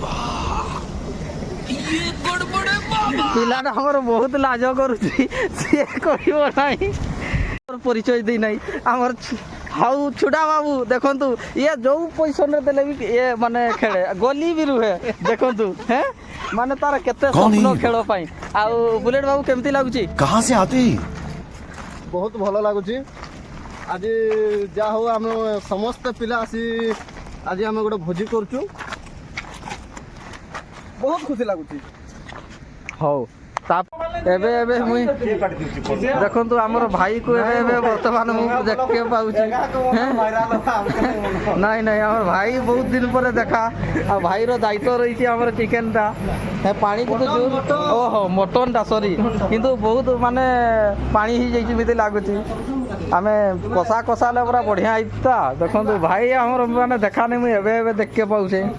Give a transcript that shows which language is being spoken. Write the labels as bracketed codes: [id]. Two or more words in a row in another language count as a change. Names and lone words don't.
[or] ପିଲାଟା ଆମର ବହୁତ ଲାଜ କରୁଛି ସିଏ କହିବ ନାହିଁ ପରିଚୟ ଦେଇନାହିଁ ଆମର ଆଉ ଛୁଡ଼ା ବାବୁ ଦେଖନ୍ତୁ ଇଏ ଯେଉଁ ପୋଜିସନରେ ଦେଲେ ବି ଇଏ ମାନେ ଖେଳେ ଗଲି ବି ରୁହେ ଦେଖନ୍ତୁ ହେଁ ମାନେ ତାର କେତେ ସ୍ୱପ୍ନ ଖେଳ ପାଇଁ ଆଉ ବୁଲେଟ ବାବୁ କେମିତି ଲାଗୁଛି [hi] कहाँ से आते हैं [or] ବହୁତ ଭଲ ଲାଗୁଛି ଆଜି ଯାହା ହଉ ଆମେ ସମସ୍ତେ ପିଲା ଆସି ଆଜି ଆମେ ଗୋଟେ ଭୋଜି କରୁଛୁ ବହୁତ ଖୁସି ଲାଗୁଛି ହଉ ଏବେ ମୁଇଁ ଦେଖନ୍ତୁ ଆମର ଭାଇକୁ ଏବେ ବର୍ତ୍ତମାନ ମୁଁ ଦେଖିବାକୁ ପାଉଛି ନାଇଁ ଆମର ଭାଇ ବହୁତ ଦିନ ପରେ ଦେଖା ଆଉ ଭାଇର ଦାୟିତ୍ୱ ରହିଛି ଆମର ଚିକେନଟା ପାଣି କିନ୍ତୁ ଓହୋ ମଟନଟା ସରି କିନ୍ତୁ ବହୁତ ମାନେ ପାଣି ହେଇଯାଇଛି ଏମିତି ଲାଗୁଛି ଆମେ କଷା ହେଲେ ପୁରା ବଢ଼ିଆ ହେଇଥିଲା ଦେଖନ୍ତୁ ଭାଇ ଆମର ମାନେ ଦେଖାନି ମୁଁ ଏବେ ଦେଖିବାକୁ ପାଉଛେ